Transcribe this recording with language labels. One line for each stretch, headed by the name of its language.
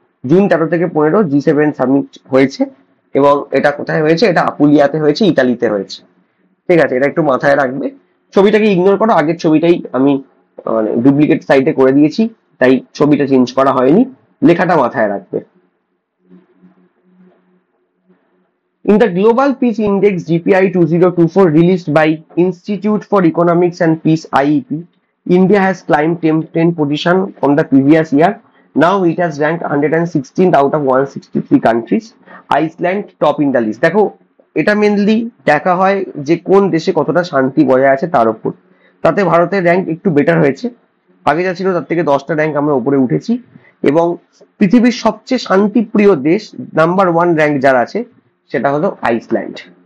Bangla: June 13 থেকে 15 G7 summit হয়েছে এবং এটা কোথায় হয়েছে? এটা আপুলিয়াতে হয়েছে, ইতালিতে হয়েছে, ঠিক আছে? এটা একটু মাথায় রাখবে। ছবিটাকে ইগনোর করো, আগের ছবিটাই আমি মানে ডুপ্লিকেট সাইডে করে দিয়েছি, তাই ছবিটা চেঞ্জ করা হয়নি, লেখাটা মাথায় রাখবে।
English: In the Global Peace Index GPI 2024 released by Institute for Economics and Peace IEP, India has climbed 10 position from the previous year. Now it has ranked 116th out of 163 countries. Iceland top in the list.
Bangla: দেখো, এটা mainly দেখা হয় যে কোন দেশে কতটা শান্তি বজায় আছে তার উপর। তাতে ভারতের র্যাঙ্ক একটু বেটার হয়েছে, আগে যা ছিল তার থেকে 10টা র্যাঙ্ক আমরা উপরে উঠেছি এবং পৃথিবীর সবচেয়ে শান্তিপ্রিয় দেশ নাম্বার 1 র্যাঙ্ক যার আছে সেটা হলো আইসল্যান্ড।